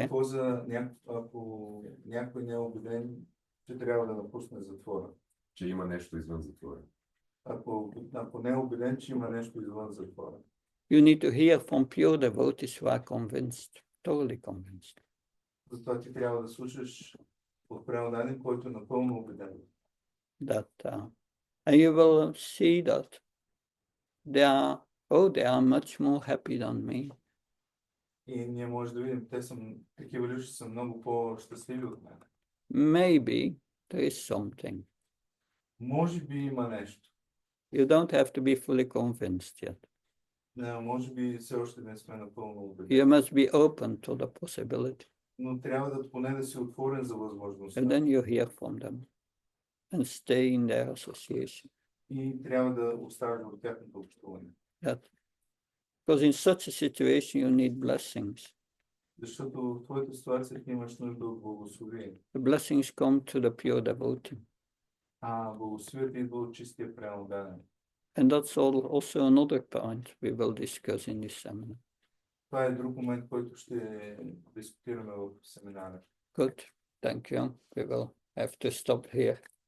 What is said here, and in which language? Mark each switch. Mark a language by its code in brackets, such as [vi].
[bg] Какво ако някой не е убеден, че трябва да напусне затвора? Че има нещо извън затвора. Ако не е убеден, че има нещо извън затвора. [en] You need to hear from pure devotees who are convinced, totally convinced. [bg] Затова ти трябва да слушаш от преданник, който е напълно убеден. [en] That and you will see that they are much more happy than me. [bg] И ние може да видим, такива личности са много по-щастливи от мен. [en] Maybe there is something. [bg] Може би има нещо. [en] You don't have to be fully convinced yet. [bg] Не, може би все още не сме напълно убедени. [en] You must be open to the possibility. [bg] Но трябва да поне да си отворен за възможността. [en] And then you hear from them and stay in their association. [bg] И трябва да оставиш в тяхното общуване. [en] Because in such a situation you need blessings. [bg] Защото в твоята ситуация ти имаш нужда от благословение. [en] The blessings come to the pure devotee. [bg] Благословията идва от чистия преданник. [en] And that's also another point we will discuss in this seminar. [bg] Това е друг момент, който ще дискутираме в семинара. [en] Good, thank you. We will have to stop here.